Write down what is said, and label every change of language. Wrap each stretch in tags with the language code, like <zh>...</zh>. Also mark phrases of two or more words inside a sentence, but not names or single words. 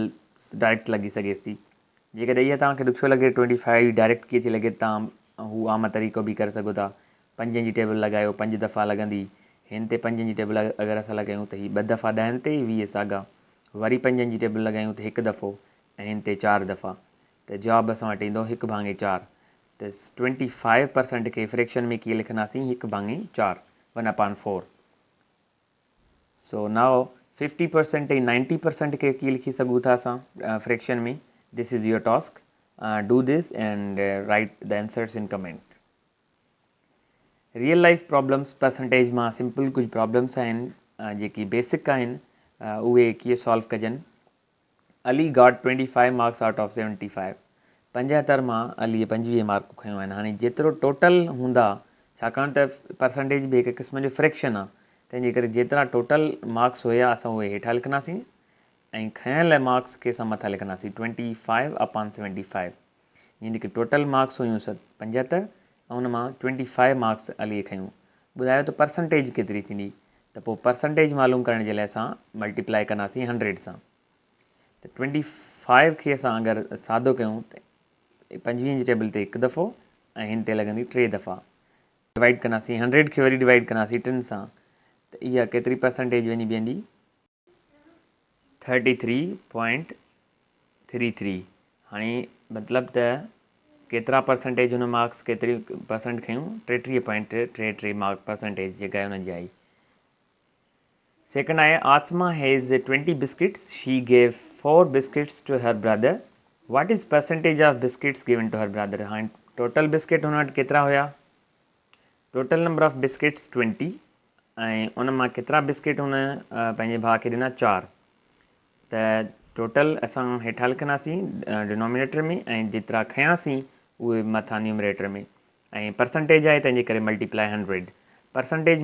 <sd>डायरेक्ट लॻी सघेसि थी जेकॾहिं इहा तव्हांखे ॾुखियो लॻे 25 डायरेक्ट कीअं थी लॻे तव्हां हू आम तरीक़ो बि करे सघो था 5 जी टेबल लॻायो 5 दफ़ा लॻंदी हिन ते 5 जी टेबल अगरि असां लॻायूं त हीअ 2 दफ़ा 10 ते 20 साॻा वरी 5 जी टेबल लॻायूं त हिकु दफ़ो ऐं हिन ते 4 दफ़ा त जवाबु असां वटि ईंदो 1/4 त 25% खे फ्रैक्शन में कीअं लिखंदासीं 1/4 1 upon 4</sd> <en>so now</en> <sd>50% ऐं 90% खे कीअं लिखी सघूं था असां फ्रैक्शन में</sd> <en>this is your task do this and write the answers in comment real life problems</en> <sd>परसेंटेज मां सिंपल कुछ प्रॉब्लम्स आहिनि जेकी बेसिक आहिनि उहे कीअं सॉल्व कजनि</sd> <en>Ali got 25 marks out of 75</en> <sd>75 मां अलीअ 25 मार्कूं खयूं आहिनि हाणे जेतिरो टोटल हूंदा छाकाणि त परसेंटेज बि हिकु क़िस्म जो फ्रैक्शन आहे तंहिंजे करे जेतिरा</sd> <en>total marks</en> <sd>हुया असां उहे हेठां लिखंदासीं ऐं खयल मार्क्स खे असां मथां लिखंदासीं 25 upon 75 यानी कि</sd> <en>total marks</en> <sd>हुयूं 75 ऐं हुन मां 25 मार्क्स अलीअ खयूं ॿुधायो त परसेंटेज केतिरी थींदी त पोइ परसेंटेज मालूम करण जे लाइ असां मल्टीप्लाई कंदासीं 100 सां त 25 खे असां अगरि सादो कयूं त 25 जी टेबल ते हिकु दफ़ो ऐं हिन ते लॻंदी 3 दफ़ा डिवाइड कंदासीं 100 खे वरी डिवाइड कंदासीं 3 सां त इहा केतिरी परसेंटेज वञी बीहंदी 33.33 हाणे मतिलबु त केतिरा परसेंटेज हुन मार्क्स केतिरी परसेंट खयूं 33.33 मार्क परसेंटेज जेका आहे हुन जी आई सेकंड आहे</sd> <en>Asma has 20 biscuits she gave 4 biscuits to her brother what is percentage of biscuits given to her brother</en> <sd>हाणे टोटल बिस्किट हुन वटि केतिरा हुया</sd> <en>total number of biscuits</en> <sd>20 ऐं उन मां केतिरा बिस्किट हुन पंहिंजे भाउ खे ॾिना 4 त टोटल असां हेठां लिखंदासीं डिनोमिनेटर में ऐं जेतिरा खयासीं उहे मथां न्यूमरेटर में ऐं परसेंटेज आहे तंहिंजे करे मल्टीप्लाई 100 परसेंटेज</sd>